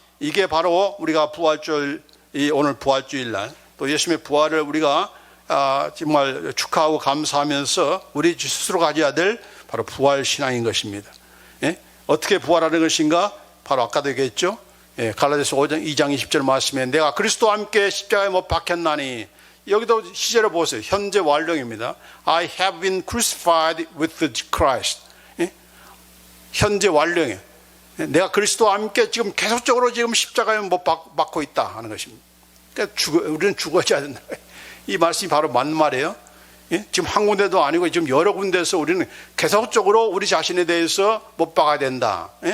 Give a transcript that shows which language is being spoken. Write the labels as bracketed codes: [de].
[ko] 이게 바로 우리가 부활주일, 오늘 부활주일날 또 예수님의 부활을 우리가 정말 축하하고 감사하면서 우리 스스로 가져야 될 바로 부활 신앙인 것입니다. 어떻게 부활하는 것인가? 바로 아까도 얘기했죠. 갈라디아서 2장 20절 말씀에 내가 그리스도와 함께 십자가에 못 박혔나니, 여기도 시제를 보세요. 현재 완료입니다. [en] I have been crucified with Christ. [ko] 현재 완료에 내가 그리스도와 함께 지금 계속적으로 지금 십자가에 못 박고 있다 하는 것입니다. 그러니까 우리는 죽어져야 된다. 이 말씀이 바로 맞는 말이에요. 지금 한 군데도 아니고 지금 여러 군데에서 우리는 계속적으로 우리 자신에 대해서 못 박아야 된다.